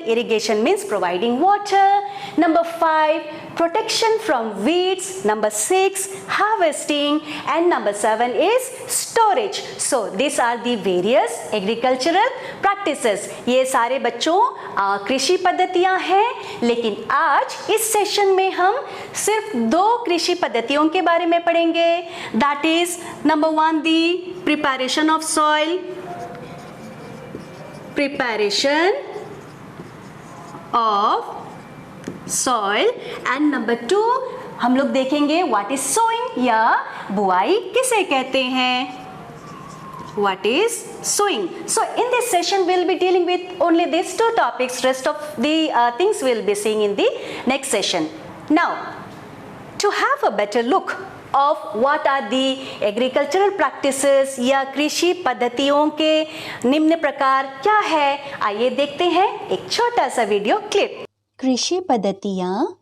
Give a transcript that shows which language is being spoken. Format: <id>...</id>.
<en>Irrigation means providing water. Number 5, protection from weeds. Number 6, harvesting. And number 7 is storage. So these are the various agricultural practices.</en> <hi>ये सारे बच्चों कृषि पद्धतियां हैं, लेकिन आज इस सेशन में हम सिर्फ 2 कृषि पद्धतियों के बारे में पढ़ेंगे।</hi> <en>that is number 1, the preparation of soil, preparation of soil, and number 2</en> <hi>हम लोग देखेंगे</hi> <en>what is sowing</en> <hi>या बुआई किसे कहते हैं।</hi> <en>What is sowing? So in this session we'll be dealing with only these 2 topics. Rest of the things we'll be seeing in the next session. Now, to have a better look of what are the agricultural practices</en> <hi>या कृषि पद्धतियों के निम्न प्रकार क्या है, आइए देखते हैं एक छोटा सा वीडियो क्लिप। कृषि पद्धतियाँ।</hi>